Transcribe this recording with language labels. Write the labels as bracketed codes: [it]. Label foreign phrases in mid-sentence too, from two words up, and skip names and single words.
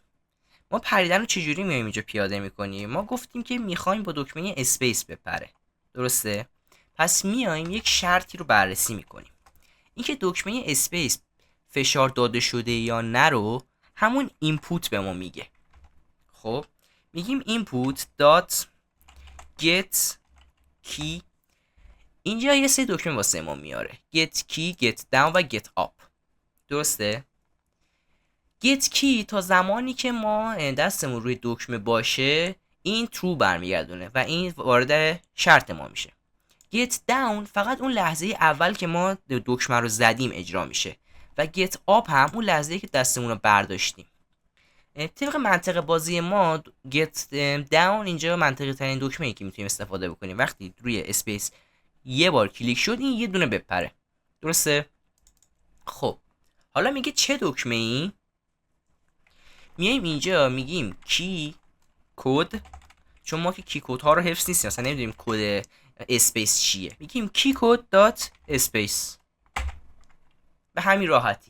[fa] ما پریدن رو چجوری میایم اینجا پیاده میکنیم؟ ما گفتیم که میخوایم با دکمه اسپیس بپره، درسته؟ پس میایم یک شرطی رو بررسی میکنیم، اینکه دکمه اسپیس فشار داده شده یا نه رو همون اینپوت به ما میگه. خب میگیم [en] input dot get key، [fa] اینجا یه سری دکمه واسه ما میاره، [en] get key، get down [fa] و [en] get up، [fa] درسته؟ [en] get key [fa] تا زمانی که ما دستمون روی دکمه باشه این true برمیگردونه و این وارد شرط ما میشه. [en] get down [fa] فقط اون لحظه اول که ما دکمه رو زدیم اجرا میشه و [en] get up [fa] هم اون لحظه که دستمون رو برداشتیم. طبق منطق بازی ما [en] get down [fa] اینجا منطقی ترین دکمه ای که میتونیم استفاده بکنیم. وقتی روی اسپیس یه بار کلیک شد این یه دونه بپره، درسته؟ خب حالا میگه چه دکمه ای؟ میایم اینجا میگیم [en] key code, [fa] چون ما که [en] key code [fa] ها رو حفظ نیستیم، اصلا نمیدونیم کد اسپیس چیه، میگیم [en] key code dot space, [fa] به همین راحتی.